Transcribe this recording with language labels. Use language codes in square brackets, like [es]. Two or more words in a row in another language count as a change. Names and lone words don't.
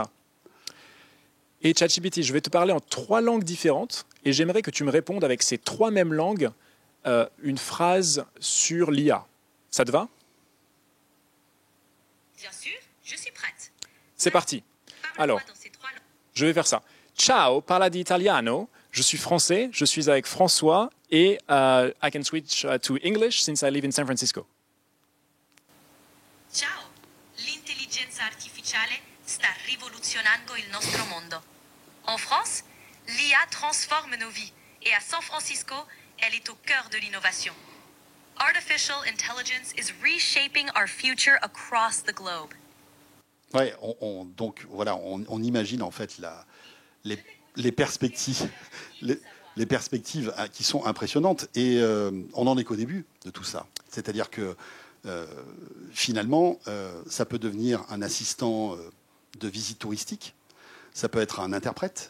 [fr] Et ChatGPT, je vais te parler en 3 langues différentes et j'aimerais que tu me répondes avec ces 3 mêmes langues une phrase sur l'IA. Ça te va? Bien sûr, je suis prête. C'est parti. Parle-moi Alors, dans ces 3 langues. je vais faire ça. [it] Ciao, parla di italiano. [fr] Je suis français, je suis avec François et [en] I can switch to English since I live in San Francisco. [it] Ciao, l'intelligenza artificiale sta rivoluzionando il nostro mondo. [fr] En France, l'IA transforme nos vies et à San Francisco, elle est au cœur de l'innovation. [en] Artificial intelligence is reshaping our future across the globe. [fr] Ouais, donc voilà, on imagine en fait les perspectives, les perspectives qui sont impressionnantes, et on n'en est qu'au début de tout ça. C'est-à-dire que finalement, ça peut devenir un assistant de visite touristique, ça peut être un interprète.